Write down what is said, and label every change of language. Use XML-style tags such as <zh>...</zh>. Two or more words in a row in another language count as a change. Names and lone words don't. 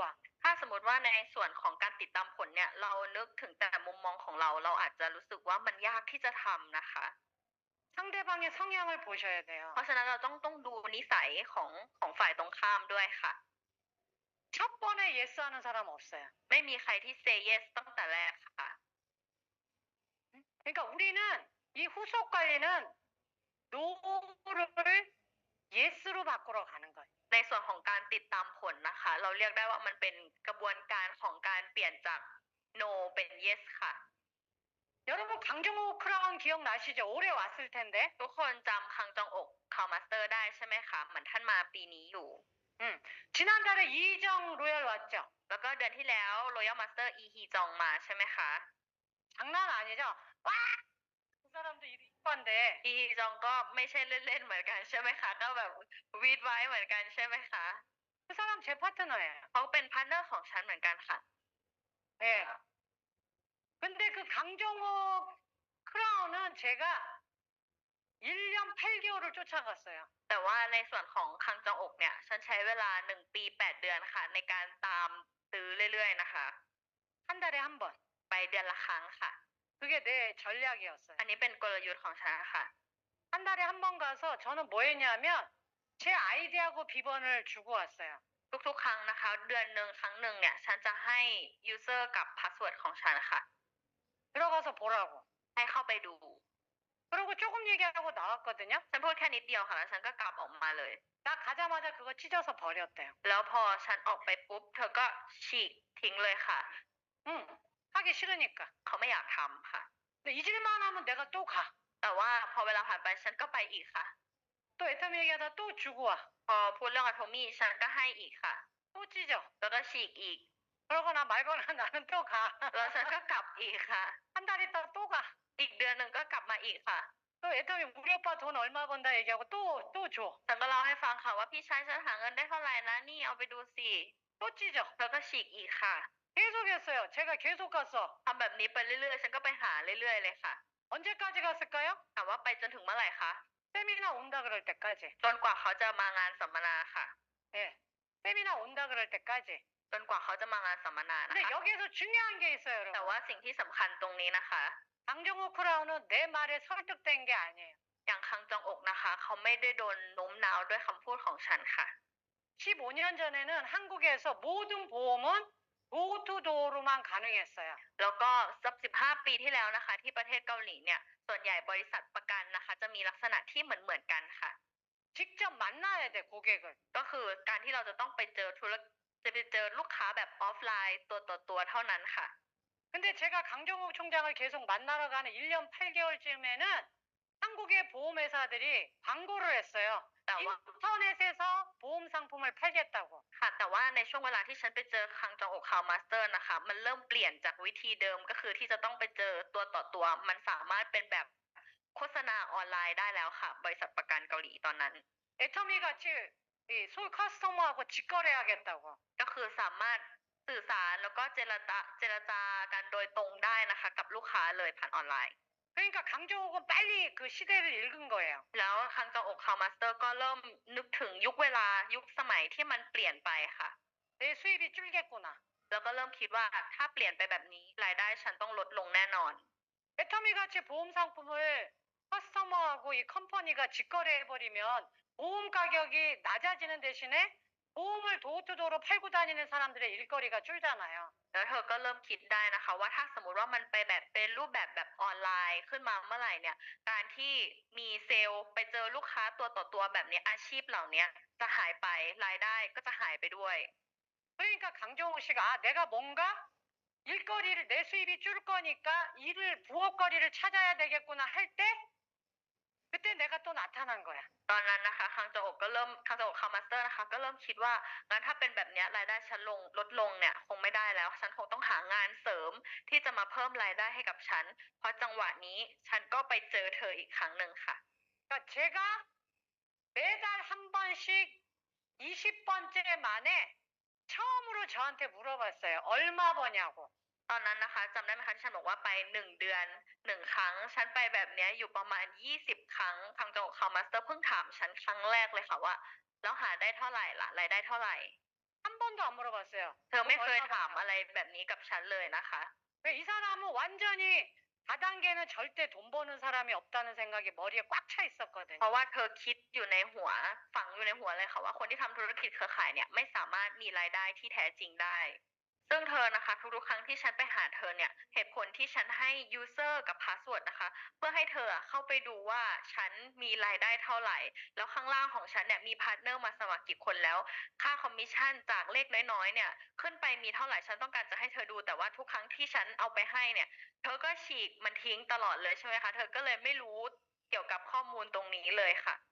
<th>ถ้าสมมติว่าในส่วนของการติดตามผลเนี่ยเรานึกถึงแต่มุมมองของเราอาจจะรู้สึกว่ามันยากที่จะทำนะคะ</th> <ko>상대방의 성향을 보셔야 돼요.</ko> <th>เพราะฉะนั้นเราต้องดูนิสัยของฝ่ายตรงข้ามด้วยค่ะ</th> <ko>첫 번에 예스하는 사람 없어요.</ko> <th>ไม่มีใครที่</th> <en>say yes</en> <th>ตั้งแต่แรกค่ะ</th> <ko>그러니까 우리는 이 후속 관리는 노를 예스로 바꾸러 가는 거예요.</ko> <th>ในส่วนของการติดตามผลนะคะ เราเรียกได้ว่ามันเป็นกระบวนการของการเปลี่ยนจาก no เป็น yes ค่ะ</th> <ko>여러분 강정호 크라운 기억나시죠? 올해 왔을 텐데.</ko> <th>ทุกคนจำคังจองอกคาวมาสเตอร์ได้ใช่ไหมคะเหมือนท่านมาปีนี้อยู่</th> <ko>지난달에 이희정 로얄 왔죠?</ko> <th>แล้วก็เดือนที่แล้ว Royal Master อีฮีจองมาใช่ไหมคะ</th> <ko>장난 아니죠? 와! 그 사람도 이관데.</ko> <th>อีฮีจองก็ไม่ใช่เล่นๆเหมือนกันใช่ไหมคะก็แบบวีดไว้เหมือนกันใช่ไหมคะ</th> <ko>그 사람 제 파트너예요.</ko> <th>เขาเป็นพาร์ทเนอร์ของฉันเหมือนกันค่ะ</th> <ko>네. 근데 그 강정호 크라운은 제가 1년 8개월을 쫓아갔어요.</ko> <th>แต่ว่าในส่วนของคังจองอกเนี่ยฉันใช้เวลา1ปี8เดือนค่ะในการตามตื้อเรื่อยๆนะคะ</th> <ko>한 달에 한 번.</ko> <th>ไปเดือนละครั้งค่ะ</th> <ko>그게 내 전략이었어요.</ko> <th>อันนี้เป็นกลยุทธ์ของฉันค่ะ</th> <ko>한 달에 한 번 가서 저는 뭐 했냐면 제 아이디하고 비번을 주고 왔어요.</ko> <th>ทุกๆครั้งนะคะเดือนหนึ่งครั้งหนึ่งเนี่ยฉันจะให้ user กับ password ของฉันค่ะ</th> <ko>들어가서 보라고.</ko> <th>ให้เข้าไปดู</th> <ko>그러고 조금 얘기하고 나왔거든요.</ko> <th>ฉันพูดแค่นิดเดียวค่ะแล้วฉันก็กลับออกมาเลย</th> <ko>나 가자마자 그거 찢어서 버렸대요.</ko> <th>แล้วพอฉันออกไปปุ๊บเธอก็ฉีกทิ้งเลยค่ะ</th> <ko>응. 하기 싫으니까.</ko> <th>เขาไม่อยากทำค่ะ</th> <ko>근데 잊을만 하면 내가 또 가.</ko> <th>แต่ว่าพอเวลาผ่านไปฉันก็ไปอีกค่ะ</th> <ko>또 애터미 얘기하다 또 주고 와.</ko> <th>พอพูดเรื่องอะโทมี่ฉันก็ให้อีกค่ะ</th> <ko>또 찢어.</ko> <th>แล้วก็ฉีกอีก</th> <ko>그러거나 말거나 나는 또 가.</ko> <th>แล้วฉันก็กลับอีกค่ะ</th> <ko>한 달 있다 또 가.</ko> <th>อีกเดือนหนึ่งก็กลับมาอีกค่ะ</th> <ko>또 애터미 우리 오빠 돈 얼마 번다 얘기하고 또 줘.</ko> <th>ฉันก็เล่าให้ฟังค่ะว่าพี่ชายฉันหาเงินได้เท่าไหร่นะนี่เอาไปดูสิ</th> <ko>또 찢어.</ko> <th>แล้วก็ฉีกอีกค่ะ</th> <ko>계속 했어요. 제가 계속 갔어.</ko> <th>ทำแบบนี้ไปเรื่อยๆ ฉันก็ไปหาเรื่อยๆเลยค่ะ</th> <ko>언제까지 갔을까요?</ko> <th>ถามว่าไปจนถึงเมื่อไหร่คะ</th> <ko>세미나 온다 그럴 때까지.</ko> <th>จนกว่าเขาจะมางานสัมมนาค่ะ</th> <ko>예. 세미나 온다 그럴 때까지.</ko> <th>จนกว่าเขาจะมางานสัมมนานะ</th> <ko>근데</ko> <th>คะ</th> <ko>여기에서 중요한 게 있어요,</ko> <th>แต่</th> <ko>여러분.</ko> <th>ว่าสิ่งที่สำคัญตรงนี้นะคะ</th> <ko>강정호 크라운은 내 말에 설득된 게 아니에요.</ko> <th>อย่างคังจองอกนะคะ เขาไม่ได้โดนโน้มน้าวด้วยคำพูดของฉันค่ะ</th> <ko>15년 전에는 한국에서 모든 보험은 도어투도어로만 가능했어요.</ko> <th>แล้วก็สัก15 ปีที่แล้วนะคะ ที่ประเทศเกาหลีเนี่ย ส่วนใหญ่บริษัทประกันนะคะ จะมีลักษณะที่เหมือนกันค่ะ</th> <ko>직접 만나야 돼, 고객을.</ko> <th>ก็คือการที่เราจะต้องไปเจอจะไปเจอลูกค้าแบบออฟไลน์ตัวต่อตัวเท่านั้นค่ะ</th> <ko>근데 제가 강정욱 총장을 계속 만나러 가는 1년 8개월쯤에는 한국의 보험회사들이 광고를 했어요.</ko> <th>แต่ว่า</th> <ko>인터넷에서 보험 상품을 팔겠다고.</ko> <th>ค่ะ แต่ว่าในช่วงเวลาที่ฉันไปเจอคังจองอกคาวมาสเตอร์นะคะ มันเริ่มเปลี่ยนจากวิธีเดิมก็คือที่จะต้องไปเจอตัวต่อตัว มันสามารถเป็นแบบโฆษณาออนไลน์ได้แล้วค่ะ บริษัทประกันเกาหลีตอนนั้น</th> <ko>애터미 같이 이 커스터머하고 직거래하겠다고.</ko> <th>ก็คือสามารถสื่อสารแล้วก็เจรจากันโดยตรงได้นะคะ กับลูกค้าเลยผ่านออนไลน์</th> <ko>그러니까 강정욱은 빨리 그 시대를 읽은 거예요.</ko> <th>แล้วคังจองอกคาวมาสเตอร์ก็เริ่มนึกถึงยุคเวลายุคสมัยที่มันเปลี่ยนไปค่ะ</th> <ko>내 수입이 줄겠구나.</ko> <th>แล้วก็เริ่มคิดว่าถ้าเปลี่ยนไปแบบนี้รายได้ฉันต้องลดลงแน่นอน</th> <ko>애터미 같이 보험 상품을 커스터머하고 이 컴퍼니가 직거래해버리면 보험 가격이 낮아지는 대신에 보험을 도어투도어로 팔고 다니는 사람들의 일거리가 줄잖아요.</ko> <th>แล้วเธอก็เริ่มคิดได้นะคะว่าถ้าสมมติว่ามันไปแบบเป็นรูปแบบออนไลน์ขึ้นมาเมื่อไหร่เนี่ย การที่มีเซลล์ไปเจอลูกค้าตัวต่อตัวแบบนี้อาชีพเหล่านี้จะหายไปรายได้ก็จะหายไปด้วย</th> <ko>그러니까 강정욱 씨가 내가 뭔가 일거리를 내 수입이 줄 거니까 부업거리를 찾아야 되겠구나 할 때 그때 내가 또 나타난 거야.</ko> <th>ตอนนั้นนะคะคังจองอกคาวมาสเตอร์นะคะก็เริ่มคิดว่างั้นถ้าเป็นแบบนี้รายได้ฉันลดลงเนี่ยคงไม่ได้แล้วฉันคงต้องหางานเสริมที่จะมาเพิ่มรายได้ให้กับฉันเพราะจังหวะนี้ฉันก็ไปเจอเธออีกครั้งหนึ่งค่ะ</th> <ko>그러니까 제가 매달 한 번씩 20번째 만에 처음으로 저한테 물어봤어요. 얼마 버냐고.</ko> <th>ตอนนั้นนะคะจำได้ไหมคะที่ฉันบอกว่าไป1 เดือน 1 ครั้งฉันไปแบบเนี้ยอยู่ประมาณ20 ครั้งคังจองอกคาวมาสเตอร์เพิ่งถามฉันครั้งแรกเลยค่ะว่าแล้วหาได้เท่าไหร่ล่ะรายได้เท่าไหร่</th> <ko>한 번도 안 물어봤어요.</ko> <th>เธอไม่เคยถามอะไรแบบนี้กับฉันเลยนะคะ</th> <ko>이 사람은 완전히 다단계는 절대 돈 버는 사람이 없다는 생각이 머리에 꽉 차 있었거든요.</ko> <th>เพราะว่าเธอคิดอยู่ในหัวฝังอยู่ในหัวเลยค่ะว่าคนที่ทำธุรกิจเครือข่ายเนี่ยไม่สามารถมีรายได้ที่แท้จริงได้ ซึ่งเธอนะคะทุก ๆครั้งที่ฉันไปหาเธอเนี่ยเหตุผลที่ฉันให้ user กับ password นะคะเพื่อให้เธอเข้าไปดูว่าฉันมีรายได้เท่าไหร่แล้วข้างล่างของฉันเนี่ยมีพาร์ทเนอร์มาสมัครกี่คนแล้วค่าคอมมิชชั่นจากเลขน้อยๆเนี่ยขึ้นไปมีเท่าไหร่ฉันต้องการจะให้เธอดูแต่ว่าทุกครั้งที่ฉันเอาไปให้เนี่ยเธอก็ฉีกมันทิ้งตลอดเลยใช่ไหมคะเธอก็เลยไม่รู้เกี่ยวกับข้อมูลตรงนี้เลยค่ะ</th>